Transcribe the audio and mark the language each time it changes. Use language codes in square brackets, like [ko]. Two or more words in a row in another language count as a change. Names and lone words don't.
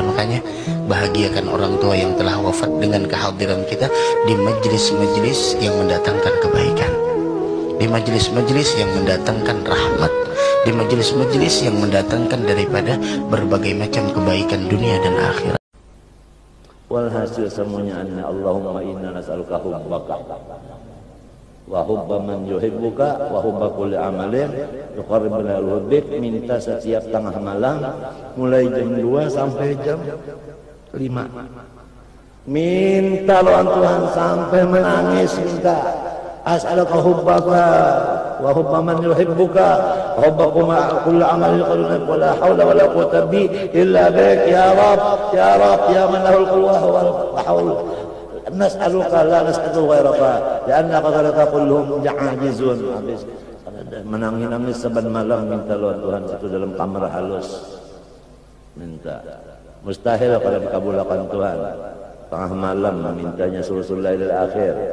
[id] Makanya bahagiakan orang tua yang telah wafat dengan kehadiran kita di majelis-majelis yang mendatangkan kebaikan, di majelis-majelis yang mendatangkan rahmat, di majelis-majelis yang mendatangkan daripada berbagai macam kebaikan dunia dan akhirat. Walhasil semuanya [ar] أنّا اللهم إنا نسألك حبك وحب من يحبك وحب كل عمل يقربنا لحبك. [id] Minta setiap tengah malam mulai jam 2 sampai jam 5. [bjn] Minta lawan Tuhan sampai menangis, minta [ar] أسألك حبك وحب من يحبك وحب كل عمل يقربنا ولا حول ولا قوة ب إلا بك يا رب يا من له القوة والحول. نسألك لا نسأل غيرك لأنك غيرك كلهم عاجزون. [bjn] Habis menangis saban malam minta lawan Tuhan satu dalam kamar halus, minta mustahil kalau dikabulkan Tuhan. Tengah malam memintanya [ar] ثلث الليل الآخر.